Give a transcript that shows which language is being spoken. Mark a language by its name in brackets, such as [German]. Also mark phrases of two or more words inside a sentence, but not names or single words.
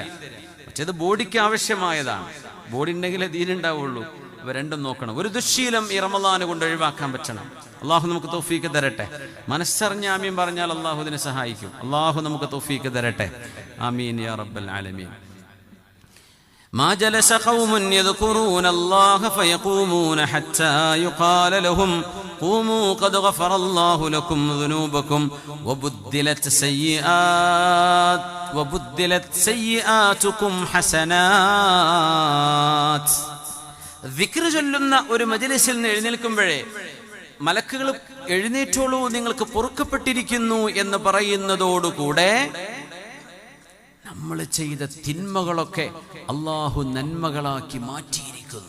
[Malayalam] പക്ഷെ ഇത് ബോഡിക്ക് ആവശ്യമായതാണ്. ബോഡി ഉണ്ടെങ്കിലേ ദീൻ ഉണ്ടാവുള്ളൂ. ഇവ രണ്ടും നോക്കണം. ഒരു ദുശ്ശീലം ഈ റമളാൻ കൊണ്ട് ഒഴിവാക്കാൻ പറ്റണം. അള്ളാഹു നമുക്ക് തൗഫീക്ക് തരട്ടെ. മനസ്സറിഞ്ഞ ആമീൻ പറഞ്ഞാൽ അള്ളാഹു ഇതിനെ സഹായിക്കും. അള്ളാഹു നമുക്ക് തൗഫീക്ക് തരട്ടെ. [Arabic] آمين يا رب العالمين. ما جلس قوم يذكرون الله فيقومون حتى يقال لهم قوموا قد غفر الله لكم ذنوبكم وبدلت سيئاتكم حسنات. [Malayalam] ദിക്ർ ചൊല്ലുന്ന ഒരു മജ്ലിസിൽ നിന്ന് എഴുന്നേൽക്കുമ്പോഴേ മലക്കുകൾ എഴുന്നേറ്റോളൂ, നിങ്ങൾക്ക് പൊറുക്കപ്പെട്ടിരിക്കുന്നു എന്ന് പറയുന്നതോടുകൂടെ നമ്മൾ ചെയ്ത തിന്മകളൊക്കെ അള്ളാഹു നന്മകളാക്കി മാറ്റിയിരിക്കുന്നു.